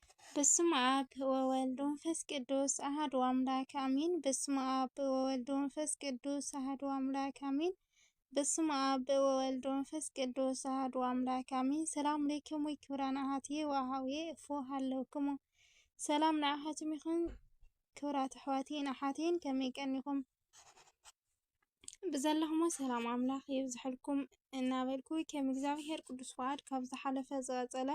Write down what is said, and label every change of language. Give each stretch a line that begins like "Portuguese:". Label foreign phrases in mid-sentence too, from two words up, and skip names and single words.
Geez: በስመ አብ ወወልድ ወመንፈስ ቅዱስ አሐዱ አምላክ አሜን። በስመ አብ ወወልድ ወመንፈስ ቅዱስ አሐዱ አምላክ አሜን። በስመ አብ ወወልድ ወመንፈስ ቅዱስ አሐዱ አምላክ አሜን። ሰላም ለክሙ ክቡራን አሐትየ ወአኀውየ እፎ ሃለውክሙ
Tigrinya: ሰላም ንኣኻትም ይኹን። ክቡራት ኣሕዋቴን ኣሓቴን ከመይ ቀኒኹም? ብዘለኹሞ ሰላም ኣምላኽ ይብዝሐልኩም እናበልኩ ከም እግዚአብሔር ቅዱስ ፈቃድ ካብ ዝሓለፈ ዝቐፀለ